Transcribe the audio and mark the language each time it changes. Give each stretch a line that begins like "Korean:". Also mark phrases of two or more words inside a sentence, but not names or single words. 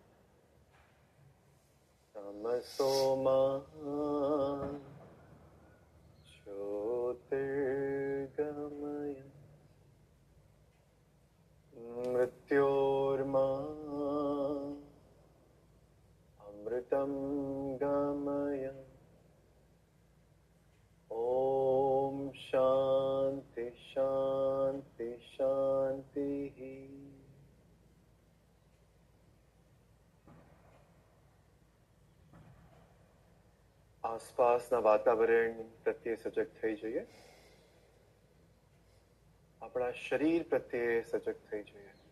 Sanskrit: तमसो मा ज्योतिर्गमय मृत्योर्मा अमृतं गमय. ओम शांति शांति शांति.
Gujarati: આસપાસના વાતાવરણ પ્રત્યે સજગ થઈ જઈએ. આપણા શરીર પ્રત્યે સજગ થઈ જઈએ.